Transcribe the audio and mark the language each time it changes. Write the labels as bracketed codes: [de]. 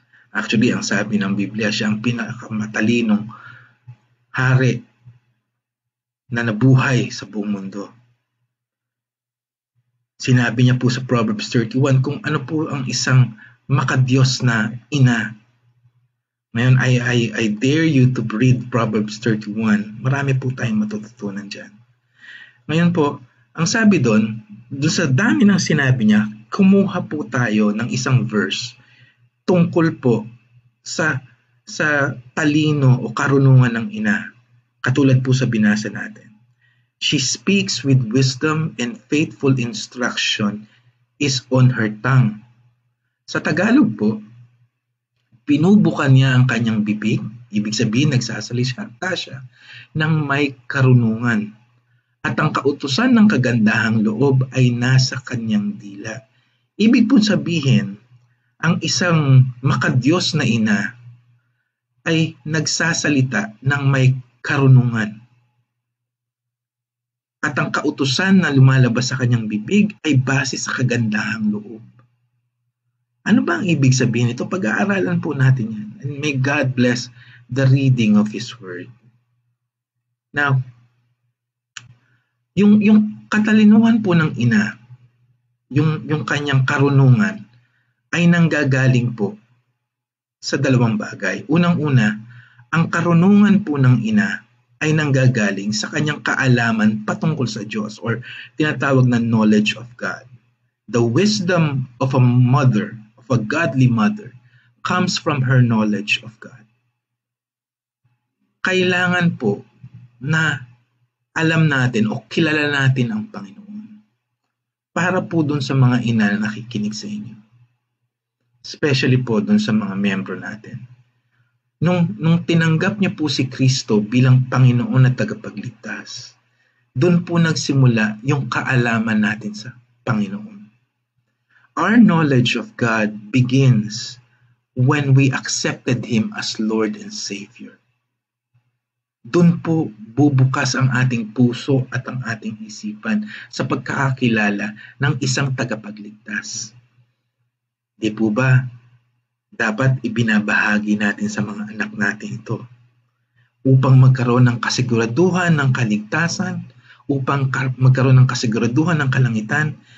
[tl] Actually, ang sabi ng Biblia, siya ang pinakamatalinong hari na nabuhay sa buong mundo. Sinabi niya po sa Proverbs 31 kung ano po ang isang makadiyos na ina. [en] Ngayon, I dare you to read Proverbs 31. [tl] Marami po tayong matututunan dyan. Ngayon po, ang sabi doon sa dami ng sinabi niya, kumuha po tayo ng isang verse tungkol po sa talino o karunungan ng ina. Katulad po sa binasa natin. [en] She speaks with wisdom and faithful instruction is on her tongue. [tl] Sa Tagalog po, pinubukan niya ang kanyang bibig, ibig sabihin nagsasalita siya ng may karunungan. At ang kautusan ng kagandahang loob ay nasa kanyang dila. Ibig po sabihin, ang isang makadiyos na ina ay nagsasalita ng may karunungan. At ang kautusan na lumalabas sa kanyang bibig ay base sa kagandahang loob. Ano ba ang ibig sabihin ito? Pag-aaralan po natin yan. [en] And may God bless the reading of His Word. [tl] Now, yung katalinuhan po ng ina, yung kanyang karunungan, ay nanggagaling po sa dalawang bagay. Unang-una, ang karunungan po ng ina ay nanggagaling sa kanyang kaalaman patungkol sa Diyos or tinatawag na [en] knowledge of God. The wisdom of a mother, of a godly mother, comes from her knowledge of God. [tl] Kailangan po na alam natin o kilala natin ang Panginoon para po dun sa mga ina na nakikinig sa inyo. Especially po dun sa mga miyembro natin. Nung tinanggap niya po si Kristo bilang Panginoon at tagapagligtas, doon po nagsimula yung kaalaman natin sa Panginoon. [en] Our knowledge of God begins when we accepted Him as Lord and Savior. [tl] Doon po bubukas ang ating puso at ang ating isipan sa pagkakakilala ng isang tagapagligtas. Di po ba? Dapat ibinabahagi natin sa mga anak natin ito upang magkaroon ng kasiguraduhan ng kaligtasan, upang magkaroon ng kasiguraduhan ng kalangitan.